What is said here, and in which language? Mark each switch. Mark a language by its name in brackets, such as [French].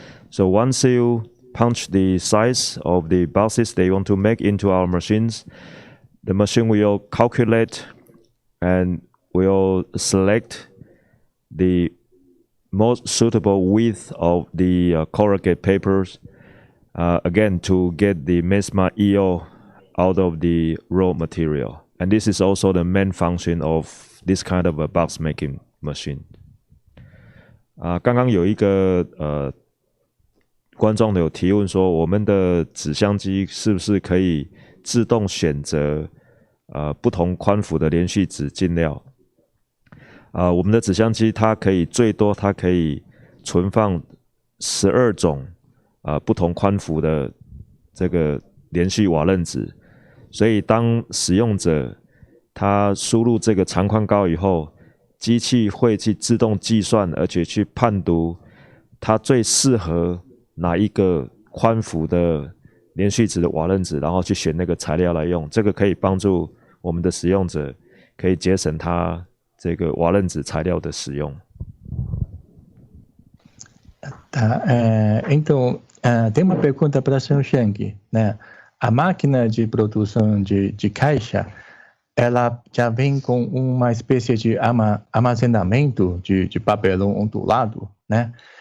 [English] So once you punch the size of the boxes they want to make into our machines, the machine will calculate and will select the most suitable width of the corrugate papers, again to get the maximum yield out of the raw material. And this is also the main function of this kind of a box making machine. [Chinese] 刚刚有一个观众有提问说，我们的纸箱机是不是可以自动选择不同宽幅的连续纸进料？我们的纸箱机它可以最多它可以存放12种不同宽幅的这个连续瓦楞纸，所以当使用者他输入这个长宽高以后，机器会去自动计算，而且去判读它最适合哪一个宽幅的连续纸的瓦楞纸，然后去选那个材料来用。这个可以帮助我们的使用者可以节省他这个瓦楞纸材料的使用。 [Portuguese] Tá, então, tem uma pergunta para o senhor Chang, né? A máquina de produção de caixa, ela já vem com uma espécie de armazenamento de papelão ondulado, né?